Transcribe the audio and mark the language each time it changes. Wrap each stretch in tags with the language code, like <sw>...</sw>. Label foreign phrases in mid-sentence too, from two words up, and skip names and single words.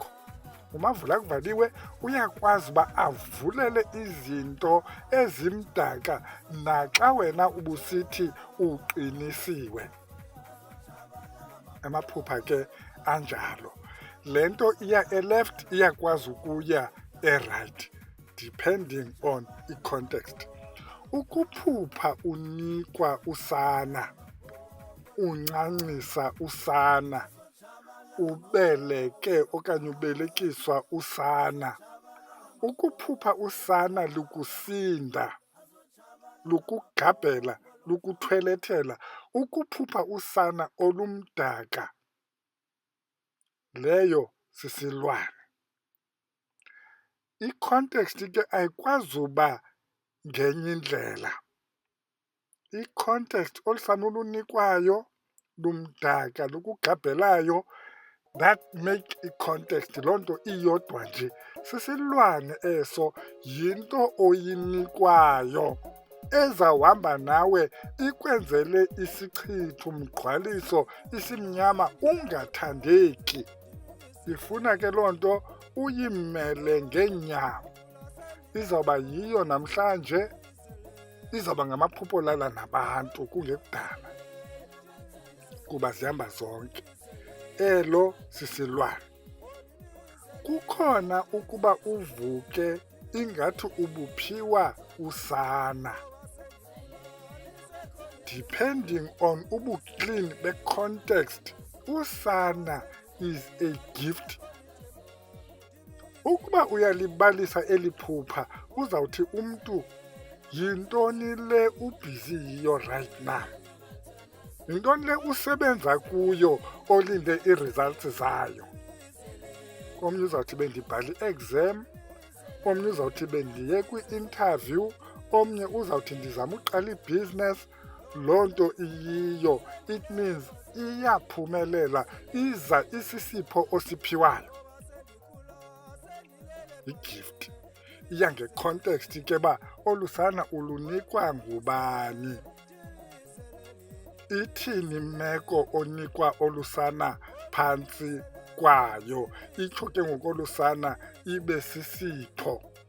<xh>Umavula kuvaliwe uyakwazi uba avulele izinto ezimdaka naxa wena ubusithi uqinisiwe. Amaphupha ke anjalo. Le nto iya e-left iyakwazi ukuya e-right</xh> <en>depending on</en> <xh>i-context. Ukuphupha unikwa usana, uncancisa usana, ubeleke okanye ubelekiswa usana. Ukuphupha usana lukusinda, lukugabhela, lukuthwelethela. Ukuphupha usana olumdaka, leyo sisilwane. I-context ke ayikwazi uba ngenye indlela. I-context olu sana olunikwayo lumdaka lukugabhelayo,</xh> <en>that make</en> <xh>i-context loo nto iyodwa nje. Sisilwane eso, yinto oyinikwayo ezawuhamba nawe ikwenzele isichitho mgqwaliso isimnyama ungathandeki. Ifuna ke loo nto uyimele ngeenyawo. Izawuba yiyo namhlanje, izawuba ngamaphupho olala nabantu kungekudala, kuba zihamba zonke. Elo sisilwane. Kukhona ukuba uvuke ingathi ubuphiwa usana.</xh> <en>Depending on</en> <xh>ubuclean be-context, usana</xh> <en>is a gift.</en> <xh>Ukuba uyalibalisa eli phupha uzawuthi umntu yintoni le ubhizi yiyo</xh> <en>right now,</en> <xh>yintoni le usebenza kuyo olinde ii-results zayo. Omnye uzawuthi bendibhale i-exam, omnye uzawuthi bendiye kwi-interview, omnye uzawuthi ndizama uqala ibhizinesi. Loo nto iyiyo,</xh> <en>it means</en> <xh>iyaphumelela, iza isisipho osiphiwayo. I-gift iya nge-context ke ba olu sana ulunikwa ngubani. Ithini imeko onikwa olu sana phantsi kwayo, itsho ke ngoku olu sana ibe sisipho.</xh>